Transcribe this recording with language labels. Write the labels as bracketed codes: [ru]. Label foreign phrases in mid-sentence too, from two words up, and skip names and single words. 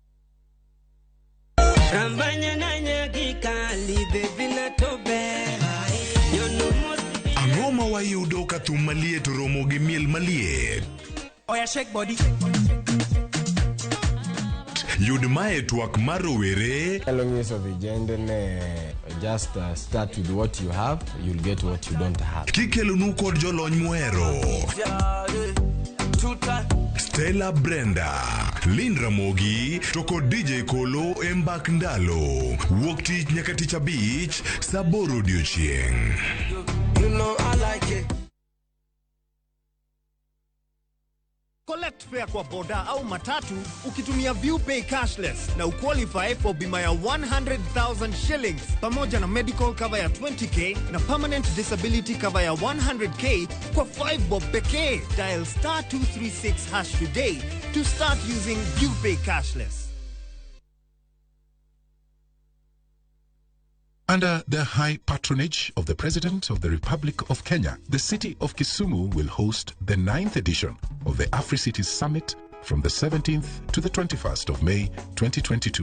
[luo] Rambanya nanya gikali baby na tobe. ma wayudo ka thum maliet romo gi miel maliet. [en] Oya shake body. [luo] Yud mae twak mar rowere. [en] Long years of agenda just start with what you have, you'll get what you don't have. [luo] Kikelonu kod jolony muhero. Stella Brenda, Lin Ramogi, to kod DJ Kolo Mbak Ndalo. Wuok tich nyaka tich abich, saboro odiochieng'. [en] You know I like it. Collect fare [sw] kwa boda au matatu ukitumia ViewPay cashless na uqualify for bima ya 100,000 shillings pamoja na [en] medical cover [sw] ya 20k na [en] permanent disability cover [sw] ya 100k kwa 5 bob pekee. [en] Dial *236# today to start using ViewPay cashless. Under the high patronage of the President of the Republic of Kenya, the city of Kisumu will host the 9th edition of the AfriCities Summit from the 17th to the 21st of May 2022.